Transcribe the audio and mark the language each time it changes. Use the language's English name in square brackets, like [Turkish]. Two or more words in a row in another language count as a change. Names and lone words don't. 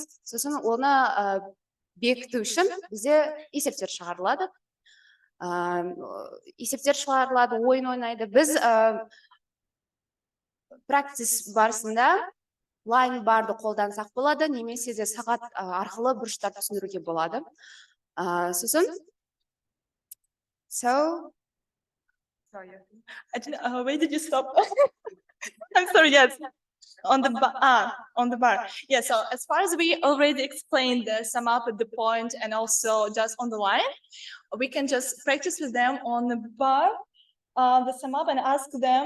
[Kazakh] Сосын оны бекіту үшін бізде есептер шығарылады. Ойын ойнайды. Біз практис барысында [English] line bar [Kazakh] қолдансақ болады, немесе де сағат арқылы бұрыштарды түсіндіруге болады. Сосын [English] Sorry, where did you stop? I'm sorry, yes. On the bar. Yeah, so as far as we already explained the sum up at the point and also just on the line, we can just practice with them on the bar, the sum up, and ask them.